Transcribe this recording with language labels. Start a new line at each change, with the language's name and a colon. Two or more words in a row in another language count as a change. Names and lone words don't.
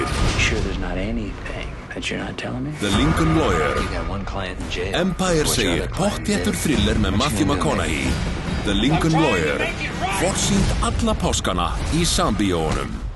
English: Sure there's not anything that you're not telling me? The Lincoln Lawyer. You got one client in jail.
Icelandic: Empire segir pottþéttur thriller með Matthew McConaughey.
English: The Lincoln Lawyer.
Icelandic: Forsýnd alla páskana í sambíóunum.